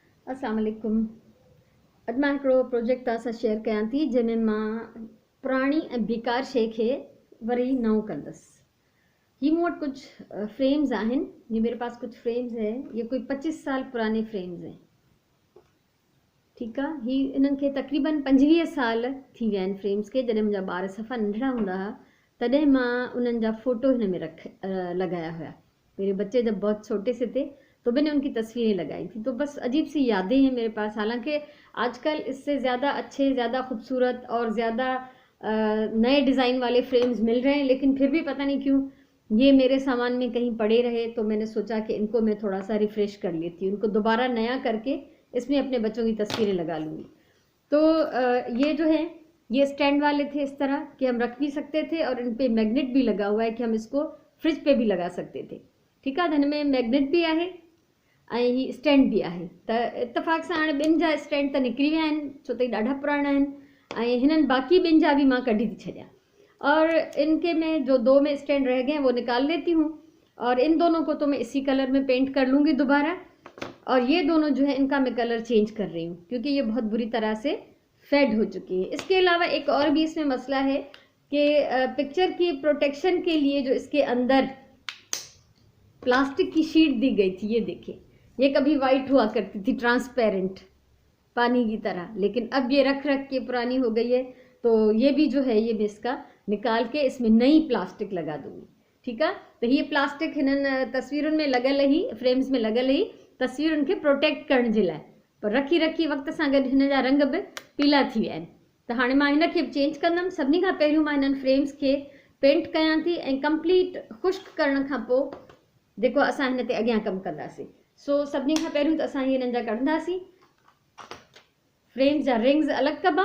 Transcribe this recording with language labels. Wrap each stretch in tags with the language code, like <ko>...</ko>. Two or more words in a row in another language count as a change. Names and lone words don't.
<ar>السلام عليكم.</ar> <sd>अॼु मां हिकिड़ो प्रोजेक्ट तव्हां सां शेयर कयां थी जंहिंमें मां पुराणी ऐं बेकार शइ खे वरी नओं कंदसि। ही मूं वटि कुझु फ्रेम्स आहिनि।</sd> <ur>یہ میرے پاس کچھ فریمز ہے۔ یہ کوئی 25 سال پرانے فریمز ہیں.</ur> <sd>ठीकु आहे। ही इन्हनि खे तक़रीबन 25 साल थी विया आहिनि फ्रेम्स खे। जॾहिं मुंहिंजा ॿार सफ़ा नंढड़ा हूंदा हुआ तॾहिं मां उन्हनि जा फ़ोटो हिन में लगाया हुआ।</sd> <ur>میرے بچے جب بہت چھوٹے سے تھے تو میں نے ان کی تصویریں لگائی تھی. تو بس عجیب سی یادیں ہیں میرے پاس۔ حالانکہ آج کل اس سے زیادہ اچھے، زیادہ خوبصورت اور زیادہ نئے ڈیزائن والے فریمز مل رہے ہیں، لیکن پھر بھی پتا نہیں کیوں یہ میرے سامان میں کہیں پڑے رہے. تو میں نے سوچا کہ ان کو میں تھوڑا سا ریفریش کر لیتی ہوں، ان کو دوبارہ نیا کر کے اس میں اپنے بچوں کی تصویریں لگا لوں گی. تو یہ جو ہے یہ اسٹینڈ والے تھے، اس طرح کہ ہم رکھ بھی سکتے تھے اور ان پہ میگنیٹ بھی لگا ہوا ہے کہ ہم اس کو فریج پہ بھی لگا سکتے تھے.</ur> <sd>ठीकु आहे। हिन में मैग्नेट भी आहे ऐं ही स्टैंड भी आहे। त इत्तेफ़ाक़ सां हाणे ॿिनि जा स्टैंड त निकिरी विया आहिनि, छो त ॾाढा पुराणा आहिनि ऐं हिननि बाक़ी ॿिनि जा भी मां कढी थी छॾियां।</sd> <ur>اور ان کے میں جو 2 میں اسٹینڈ رہ گئے ہیں وہ نکال لیتی ہوں اور ان دونوں کو تو میں اسی کلر میں پینٹ کر لوں گی دوبارہ. اور یہ دونوں جو ہے ان کا میں</ur> <en>colour change</en> <ur>کر رہی ہوں کیونکہ یہ بہت بری طرح سے فیڈ ہو چکی ہے. اس کے علاوہ ایک اور بھی اس میں مسئلہ ہے کہ پکچر کی پروٹیکشن کے لیے جو اس کے اندر پلاسٹک کی شیٹ دی گئی تھی، یہ دیکھیے، یہ کبھی وائٹ ہوا کرتی تھی، ٹرانسپیرنٹ پانی کی طرح، لیکن اب یہ رکھ رکھ کے پرانی ہو گئی ہے. تو یہ بھی جو ہے یہ میں اس کا نکال کے اس میں نئی پلاسٹک لگا دوں گی.</ur> <sd>ठीकु आहे। तो ये प्लास्टिक हिननि तस्वीरुनि में लगल ही, फ्रेम्स में लगल ही तस्वीरुनि खे प्रोटेक्ट करण जे लाइ, पर रखी रखी वक़्त सां गॾु हिन जा रंग बि पीला थी विया आहिनि। त हाणे मां हिन खे चेंज कंदमि। सभिनी खां पहिरियों मां हिननि फ्रेम्स खे पेंट कयां थी ऐं कंप्लीट ख़ुश्क करण खां पोइ जेको असां हिन ते अॻियां कमु कंदासीं। सो सभिनी खां पहिरियों त असां हिननि जा कढंदासीं फ्रेम्स जा रिंग्स अलॻि कबा।</sd>